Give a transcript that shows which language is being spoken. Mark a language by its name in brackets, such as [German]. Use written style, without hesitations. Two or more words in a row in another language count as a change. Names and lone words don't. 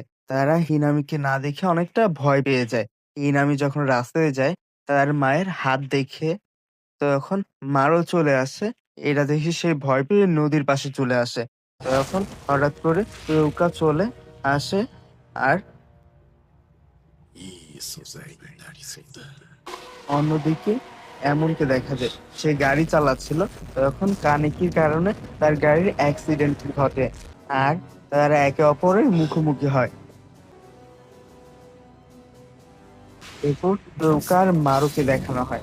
[Bangla] তারা হিনামিকে না দেখে অনেকটা ভয় পেয়ে যায়। হিনামি যখন রাস্তায় যায় তার মায়ের হাত দেখে তখন মারও চলে আসে। এটা দেখে সে ভয় পেয়ে নদীর পাশে চলে আসে। তখন হঠাৎ করে কেউকা চলে আসে আর [Japanese] いい素材になりそうだ。 [Bangla] অন্যদিকে এমনকে দেখা যায় সে গাড়ি চালাচ্ছিল। তখন কানেকির কারণে তার গাড়ির অ্যাক্সিডেন্ট ঘটে আর তারা একে অপরের মুখোমুখি হয়। এরপর কেউকা আর মারুকে দেখানো হয়।